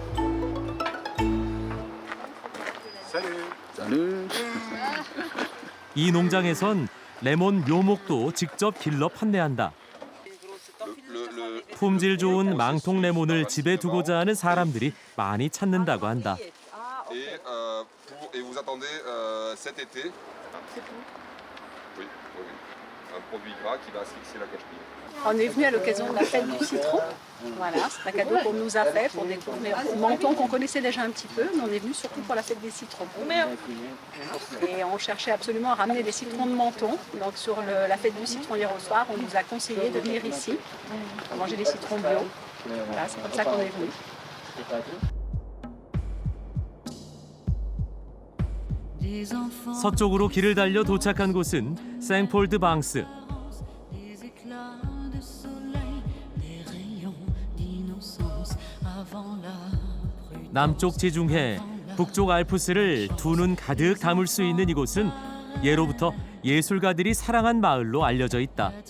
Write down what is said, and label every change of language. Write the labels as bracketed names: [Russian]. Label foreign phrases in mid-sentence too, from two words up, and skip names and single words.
[Korean] 이 농장에선 레몬 묘목도 직접 길러 판매한다. 품질 좋은 망통 레몬을 집에 두고자 하는 사람들이 많이 찾는다고 한다. [French] Et vous attendez cet été. Oui, un produit gras qui va asphyxier la cochenille. On est venu à l'occasion de la fête du citron. Voilà, c'est un cadeau qu'on nous a fait pour découvrir Menton qu'on connaissait déjà un petit peu, mais on est venu surtout pour la fête des citrons. Et on cherchait absolument à ramener des citrons de Menton. Donc sur la fête du citron hier au soir, on nous a conseillé de venir ici pour manger des citrons bio. Voilà, c'est comme ça qu'on est venu. [Korean] 서쪽으로 길을 달려 도착한 곳은 생폴드 방스. 남쪽 지중해, 북쪽 알프스를 두 눈 가득 담을 수 있는 이곳은 예로부터 예술가들이 사랑한 마을로 알려져 있다.